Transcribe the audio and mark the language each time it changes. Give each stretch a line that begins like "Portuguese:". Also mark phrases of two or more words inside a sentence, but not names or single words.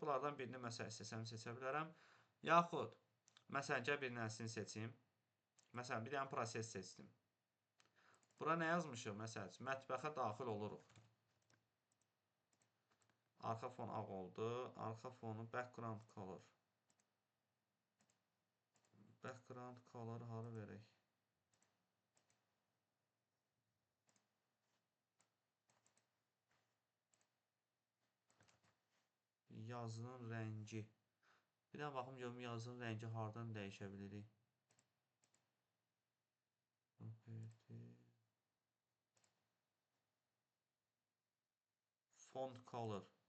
Azerbaijani: Bunlardan birini məsəl istəsəm seçə bilərəm. Yaxud, məsələn, gəl bir dənəsini seçim. Məsələn, bir dənə proses seçdim. Bura nə yazmışıq? Məsəl üçün, mətbəxə daxil oluruq. Arxa fon ağ oldu. Arxa fonu
English: background color. Background color
Azerbaijani: hara verək? Yazının rəngi. Bir də baxım görüm yazının rəngi hardan dəyişə bilirik.
English: Font color.